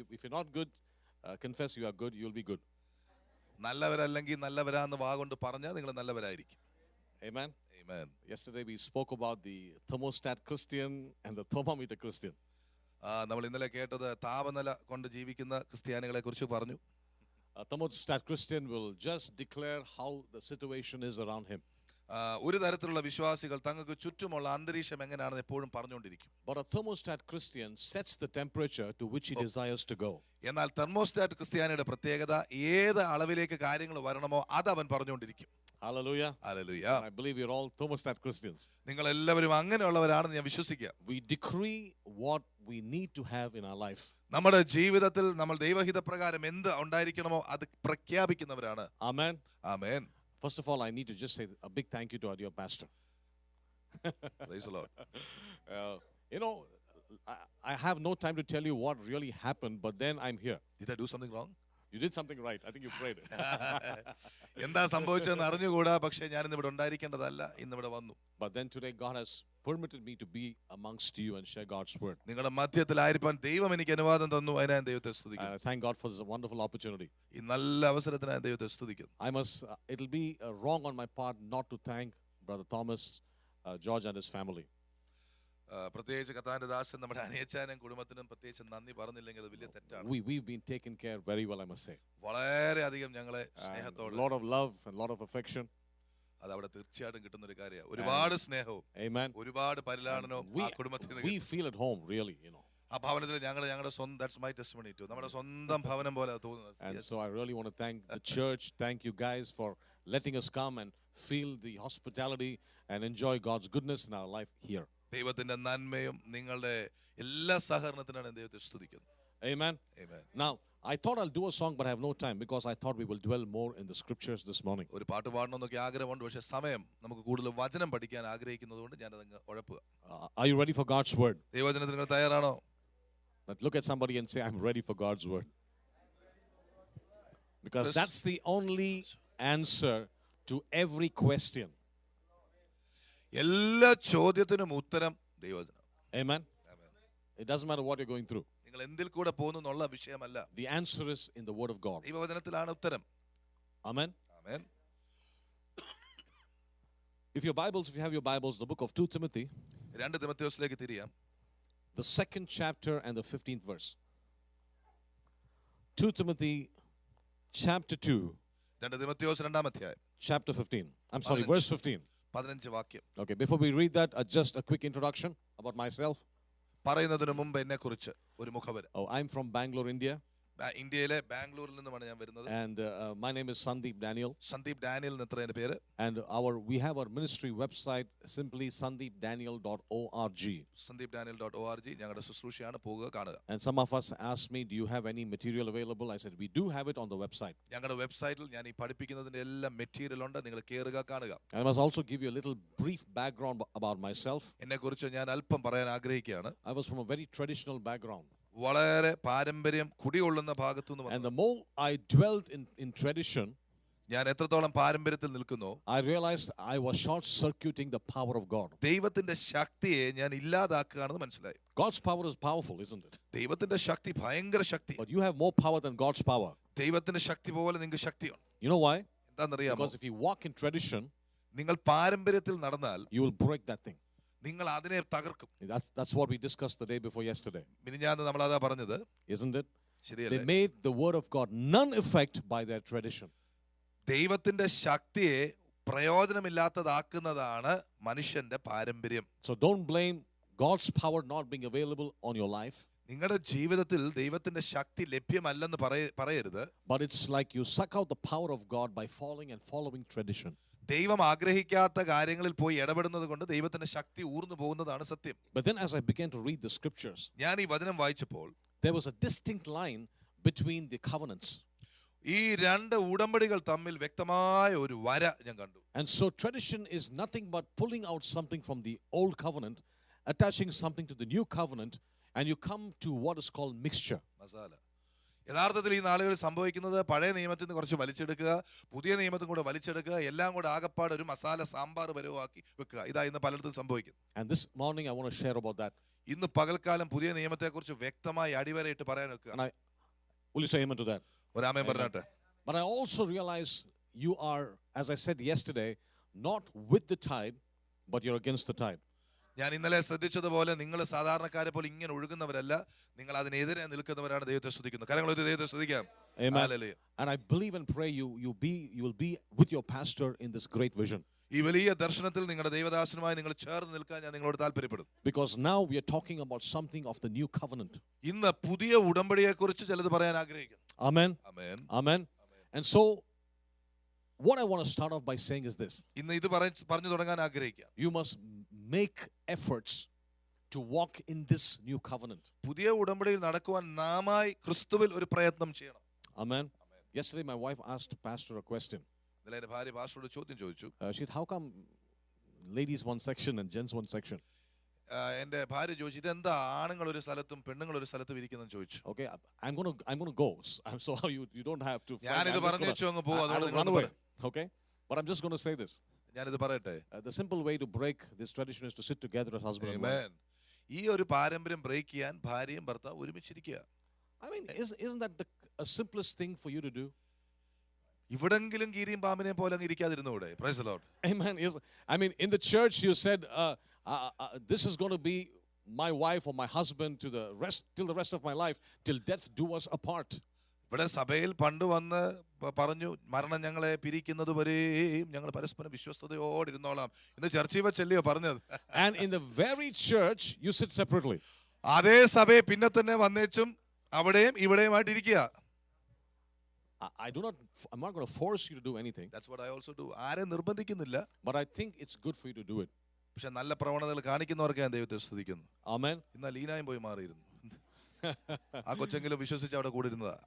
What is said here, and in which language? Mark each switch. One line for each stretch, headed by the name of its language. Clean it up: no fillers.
English: If you're not good, confess you are good, you'll be good.
Malayalam: നല്ലവരല്ലെങ്കിൽ നല്ലവരാന്ന് വാഗൊണ്ട് പറഞ്ഞാൽ നിങ്ങൾ നല്ലവരായിരിക്കും.
English: Amen. Amen. Yesterday we spoke about the thermostat Christian and the thermometer Christian.
Malayalam: നമ്മൾ ഇന്നലെ കേട്ടത് താപനില കൊണ്ട് ജീവിക്കുന്ന ക്രിസ്ത്യാനികളെ കുറിച്ച് പറഞ്ഞു.
English: A thermostat Christian will just declare how the situation is around him.
Malayalam: ഒരു തരത്തിലുള്ള വിശ്വാസികൾ തങ്ങൾക്ക് ചുറ്റുമുള്ള അന്തരീക്ഷം എങ്ങനെയാണെന്ന് എപ്പോഴും പറഞ്ഞുകൊണ്ടിരിക്കും.
English: But a thermostat Christian sets the temperature to which he desires to go.
Malayalam: എന്നാൽ തെർമോസ്റ്റാറ്റ് ക്രിസ്ത്യാനിയുടെ പ്രത്യേകത ഏത് അളവിലേക്ക് കാര്യങ്ങൾ വരണമോ അത് അവൻ പറഞ്ഞുകൊണ്ടിരിക്കും.
English: Hallelujah. Hallelujah. I believe you're all thermostat Christians.
Malayalam: നിങ്ങൾ എല്ലാവരും അങ്ങനെയുള്ളവരാണെന്ന് ഞാൻ വിശ്വസിക്കാം.
English: We decree what we need to have in our life.
Malayalam: നമ്മുടെ ജീവിതത്തിൽ നമ്മൾ ദൈവഹിതപ്രകാരം എന്ത് ഉണ്ടായിരിക്കണമോ അത് പ്രഖ്യാപിക്കുന്നവരാണ്.
English: Amen.
Malayalam: Amen.
English: First of all, I need to just say a big thank you to our dear pastor. Praise the Lord. You know, I have no time to tell you what really happened, but then I'm here. Did I do something wrong? You did something right. I think you prayed.
Malayalam: എന്താ സംഭവിച്ചതെന്ന് അറിഞ്ഞുകൂടാ, പക്ഷേ ഞാൻ ഇന്നിവിടെ ഉണ്ടായിരിക്കേണ്ടതല്ല, ഇന്നിവിടെ വന്നു.
English: But then today God has permitted me to be amongst you and share God's word.
Malayalam: നിങ്ങളുടെ മധ്യത്തിലായിരിക്കാൻ ദൈവം എനിക്ക് അനുവാദം തന്നു. അതിനായി ഞാൻ ദൈവത്തെ സ്തുതിക്കുന്നു.
English: Thank God for this wonderful opportunity.
Malayalam: ഈ നല്ല അവസരത്തിനായി ദൈവത്തെ സ്തുതിക്കുന്നു.
English: It'll be wrong on my part not to thank Brother Thomas, George and his family.
Malayalam: പ്രത്യേകിച്ച് കർത്താവിന്റെ ദാസൻ നമ്മുടെ അനിയച്ചാനും കുടുംബത്തിനും പ്രത്യേകിച്ച് നന്ദി പറഞ്ഞില്ലെങ്കിൽ അത് വലിയ തെറ്റാണ്.
English: We've been taken care very well, I must say.
Malayalam: വളരെ അധികം ഞങ്ങളെ സ്നേഹത്തോടെ,
English: a lot of love and a lot of affection.
Malayalam: അത് അവിടെ തീർച്ചയായിട്ടും കിട്ടുന്ന ഒരു കാര്യമാണ്. ഒരുപാട് സ്നേഹവും
English: Amen.
Malayalam: ഒരുപാട് പരിലാളനവും ആ കുടുംബത്തിൽ
English: we feel at home, really, you know.
Malayalam: ആ ഭവനത്തിൽ ഞങ്ങളുടെ സ്വന്തം,
English: that's my testimony too,
Malayalam: നമ്മുടെ സ്വന്തം ഭവനം പോലെ തോന്നുന്നത്.
English: And so I really want to thank the church. Thank you guys for letting us come and feel the hospitality and enjoy God's goodness in our life here.
Malayalam: ദൈവത്തിന്റെ നന്മയും നിങ്ങളുടെ എല്ലാ സഹകരണത്തിനാണ് ദൈവത്തെ സ്തുതിക്കുന്നത്.
English: Amen. Amen. Now, I thought I'll do a song, but I have no time because I thought we will dwell more in the scriptures this morning.
Malayalam: ഒരു പാട്ട് പാടണമെന്നൊക്കെ ആഗ്രഹമുണ്ട്, പക്ഷേ സമയം നമുക്ക് കൂടുതൽ വചനം പഠിക്കാൻ ആഗ്രഹിക്കുന്നതുകൊണ്ട് ഞാൻ അതങ്ങ് ഉഴപ്പുക.
English: Are you ready for God's word?
Malayalam: ദൈവവചനത്തിന് നിങ്ങൾ തയ്യാറാണോ?
English: But look at somebody and say, I'm ready for God's word. Because that's the only answer to every question.
Malayalam: എല്ലാ ചോദ്യത്തിനും ഉത്തരം ദൈവവചനം.
English: Amen. It doesn't matter what you're going through.
Malayalam: നിങ്ങൾ എന്തിൽ കൂടെ പോകുന്നു എന്നുള്ള വിഷയമല്ല.
English: The answer is in the word of God.
Malayalam: ദൈവവചനത്തിലാണ് ഉത്തരം.
English: Amen. Amen. If you have your Bibles, the book of 2 Timothy,
Malayalam: 2 തിമോഥെയോസിലേക്ക് തിരിയാം.
English: the 2nd chapter and the 15th verse. 2 Timothy chapter 2,
Malayalam: 2 തിമോഥെയോസ് 2-ാം അധ്യായം,
English: chapter 15. I'm sorry, verse 15.
Malayalam: 15 വാക്യം.
English: Okay, before we read that, just a quick introduction about myself.
Malayalam: പറയുന്നതിന് മുമ്പ് എന്നെ കുറിച്ച് ഒരു മുഖവര.
English: Oh, I'm from Bangalore, India.
Malayalam: ഇന്ത്യയിലെ ബാംഗ്ലൂരിൽ നിന്നുമാണ് ഞാൻ വരുന്നത്.
English: And my name is Sandeep Daniel.
Malayalam: Sandeep Daniel എന്ന എന്റെ പേര്.
English: And we have our ministry website, simply sandeepdaniel.org.
Malayalam: sandeepdaniel.org ഞങ്ങളുടെ ശുശ്രൂഷയാണ്, പോകുക കാണുക.
English: And some of us asked me, do you have any material available? I said, we do have it on the website.
Malayalam: ഞങ്ങളുടെ വെബ്സൈറ്റിൽ ഞാൻ ഈ പഠിപ്പിക്കുന്നതിന്റെ എല്ലാ മെറ്റീരിയൽ ഉണ്ട്, നിങ്ങൾ കേറുക കാണുക.
English: I must also give you a little brief background about myself.
Malayalam: എന്നെ കുറിച്ച് ഞാൻ അല്പം പറയാൻ ആഗ്രഹിക്കുകയാണ്.
English: I was from a very traditional background.
Malayalam: വളരെ പാരമ്പര്യം കുടികൊള്ളുന്ന ഭാഗത്തുനിന്ന് വന്നു.
English: And the more I dwelt in tradition,
Malayalam: ഞാൻ എത്രത്തോളം പാരമ്പര്യത്തിൽ നിൽക്കുന്നു,
English: I realized I was short circuiting the power of God.
Malayalam: ദൈവത്തിന്റെ ശക്തിയെ ഞാൻ ഇല്ലാതാക്കുകയാണെന്ന് മനസ്സിലായി.
English: God's power is powerful, isn't it?
Malayalam: ദൈവത്തിന്റെ ശക്തി ഭയങ്കര ശക്തി.
English: But you have more power than God's power.
Malayalam: ദൈവത്തിന്റെ ശക്തി പോലെ നിങ്ങൾക്ക് ശക്തിയുണ്ട്.
English: You know why?
Malayalam: എന്താണെന്നറിയാമോ?
English: Because if you walk in tradition,
Malayalam: നിങ്ങൾ പാരമ്പര്യത്തിൽ നടന്നാൽ
English: you will break that thing.
Malayalam: നിങ്ങൾ അതിനെ തകർക്കും.
English: That's what we discussed the day before yesterday.
Malayalam: മിനിഞ്ഞാന്ന് നമ്മൾ അതാ പറഞ്ഞത്,
English: isn't it?
Malayalam: ശരിയല്ലേ?
English: They made the word of God none effect by their tradition.
Malayalam: ദൈവത്തിന്റെ ശക്തിയെ പ്രയോജനമില്ലാത്തതാക്കുന്നതാണ് മനുഷ്യന്റെ പാരമ്പര്യം.
English: So don't blame God's power not being available on your life.
Malayalam: നിങ്ങളുടെ ജീവിതത്തിൽ ദൈവത്തിന്റെ ശക്തി ലഭ്യമല്ലെന്ന് പറയരുത്.
English: but it's like you suck out the power of God by falling and following tradition.
Malayalam: ദൈവം ആഗ്രഹിക്കാത്ത കാര്യങ്ങളിൽ പോയി ഇടപെടുന്നത് കൊണ്ട് ദൈവത്തിന്റെ ശക്തി ഊർന്നു പോകുന്നതാണ് സത്യം.
English: But then as I began to read the scriptures,
Malayalam: ഞാൻ ഈ വചനം വായിച്ചപ്പോൾ
English: there was a distinct line between the covenants.
Malayalam: ഈ രണ്ട് ഉടമ്പടികൾ തമ്മിൽ വ്യക്തമായ ഒരു വര ഞാൻ കണ്ടു.
English: And so tradition is nothing but pulling out something from the old covenant, attaching something to the new covenant, and you come to what is called mixture.
Malayalam: Masala. യഥാർത്ഥത്തിൽ ഈ നാളുകളിൽ സംഭവിക്കുന്നത് പഴയ നിയമത്തിൽ നിന്ന് കുറച്ച് വലിച്ചെടുക്കുക, പുതിയ നിയമത്തിൽ കൂടെ വലിച്ചെടുക്കുക, എല്ലാം കൂടെ ആകപ്പാട് ഒരു മസാല സാമ്പാർ പരുവാക്കി വെക്കുക. ഇതാ ഇന്ന് പലയിടത്തും സംഭവിക്കുന്നു.
English: And this morning I want to share about that.
Malayalam: ഇന്ന് പകൽക്കാലം പുതിയ നിയമത്തെക്കുറിച്ച് വ്യക്തമായി അടിവരയിട്ട് പറയാൻ വെക്കുക.
English: And will you say amen to that?
Malayalam: ഒരാമേൻ പറഞ്ഞാട്ടെ.
English: But I also realize you are, as I said yesterday, not with the tide, but you're against the tide.
Malayalam: ഞാൻ ഇന്നലെ ശ്രദ്ധിച്ചതുപോലെ നിങ്ങൾ സാധാരണക്കാരെ പോലെ ഇങ്ങനെ ഒഴുകുന്നവരല്ല, നിങ്ങൾ അതിനെതിരെ നിൽക്കുന്നവരാണ്. ദൈവത്തെ സ്തുതിക്കുന്നു. കരങ്ങൾ ഒരു ദൈവത്തെ സ്തുതിക്കാം.
English: Amen.
Malayalam: Hallelujah.
English: And I believe and pray you will be with your pastor in this great vision.
Malayalam: ഈ വലിയ ദർശനത്തിൽ നിങ്ങളുടെ ദൈവദാസനുമായി നിങ്ങൾ ചേർന്ന് നിൽക്കാൻ ഞാൻ നിങ്ങളോട് താല്പര്യപ്പെടുന്നു.
English: Because now we are talking about something of the new covenant.
Malayalam: ഇന്ന് പുതിയ ഉടമ്പടിയെക്കുറിച്ച് ചിലത് പറയാൻ ആഗ്രഹിക്കുന്നു.
English: Amen.
Malayalam: Amen.
English: Amen. And so what I want to start off by saying is this.
Malayalam: ഇന്ന് ഇത് പറഞ്ഞു തുടങ്ങാൻ ആഗ്രഹിക്കാം.
English: You must make efforts to walk in this new covenant.
Malayalam: പുതിയ ഉടമ്പടിയിൽ നടക്കുവാൻ നാമായി ക്രിസ്തുവിൽ ഒരു പ്രയത്നം ചെയ്യണം.
English: Amen. Yesterday my wife asked pastor a question.
Malayalam: ഇന്നലെ എൻ്റെ ഭാര്യ പാസ്റ്ററോട് ചോദ്യം ചോദിച്ചു.
English: She said, how come ladies one section and gents one section?
Malayalam: എൻ്റെ ഭാര്യ ചോദിച്ചു, ഇതെന്താ ആണുങ്ങൾ ഒരു സ്ഥലത്തും പെണ്ണുങ്ങൾ ഒരു സ്ഥലത്തും ഇരിക്കുന്നെന്ന് ചോദിച്ചു.
English: Okay, I'm going to go. So you don't have to.
Malayalam: ഞാനിത് പറഞ്ഞു വെച്ചു അങ്ങ് പോകും.
English: I will run away. Okay, but I'm just going to say this.
Malayalam: ഞാനിത് പറയട്ടെ.
English: The simple way to break this tradition is to sit together as husband and wife.
Malayalam: ഈ ഒരു പാരമ്പര്യം ബ്രേക്ക് ചെയ്യാൻ ഭാര്യയും ഭർത്താവും ഒരുമിച്ചിരിക്കുക.
English: I mean, isn't that the simplest thing for you to do?
Malayalam: ഇവിടെങ്കിലും കീരിയും പാമ്പിനെയും പോലെ അങ്ങ് ഇരിക്കാതിരുന്നൂടെ?
English: Praise the Lord. Amen. I mean, in the church you said, this is going to be my wife or my husband till the rest of my life, till death do us apart.
Malayalam: ഇവിടെ സഭയിൽ പണ്ട് വന്ന് പറഞ്ഞു, മരണം ഞങ്ങളെ പിരിക്കുന്നത് വരെയും ഞങ്ങൾ പരസ്പരം വിശ്വസ്തയോടെ ഇരുന്നോളാം. ഇന്ന് ചർച്ചയിൽ വെച്ചല്ലയോ പറഞ്ഞത്?
English: And in the very church you sit separately.
Malayalam: അതേ സഭയെ പിന്നെ തന്നെ വന്നേച്ചും അവിടെയും ഇവിടെയുമായിട്ട് ഇരിക്കുക.
English: I'm not going to force you to do anything. That's what I also do.
Malayalam: ആരെ നിർബന്ധിക്കുന്നില്ല.
English: But I think it's good for you to do it.
Malayalam: പക്ഷെ നല്ല പ്രവണതകൾ കാണിക്കുന്നവർക്ക് ഞാൻ ദൈവത്തെ സ്തുതിക്കുന്നു.
English: Amen.
Malayalam: എന്നാൽ ലീനായും പോയി മാറിയിരുന്നു. ആ കൊച്ചെങ്കിലും വിശ്വസിച്ച് അവിടെ കൂടെ ഇരുന്നതാ.